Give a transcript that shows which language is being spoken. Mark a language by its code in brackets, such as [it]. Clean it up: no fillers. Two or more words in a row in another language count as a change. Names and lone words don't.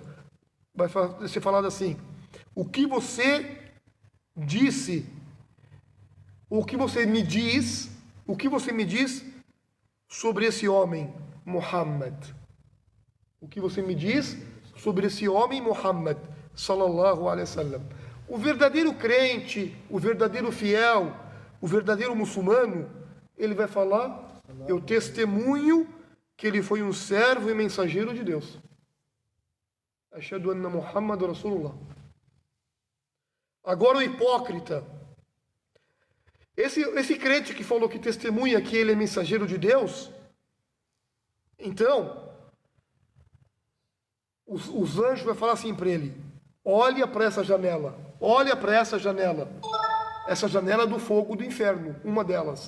[pt] Vai ser falado assim: o que você disse, o que você me diz sobre esse homem, Muhammad? O que você me diz sobre esse homem, [ar] Muhammad, sallallahu alaihi wasallam? [pt] O verdadeiro crente, o verdadeiro fiel, o verdadeiro muçulmano, ele vai falar: eu testemunho que ele foi um servo e mensageiro de Deus. [ar] Ashhadu anna Muhammad Rasulullah. [pt] Agora o hipócrita, esse crente que falou que testemunha que ele é mensageiro de Deus, então os anjos vão falar assim para ele: olha para essa janela, olha para essa janela do fogo do inferno, uma delas.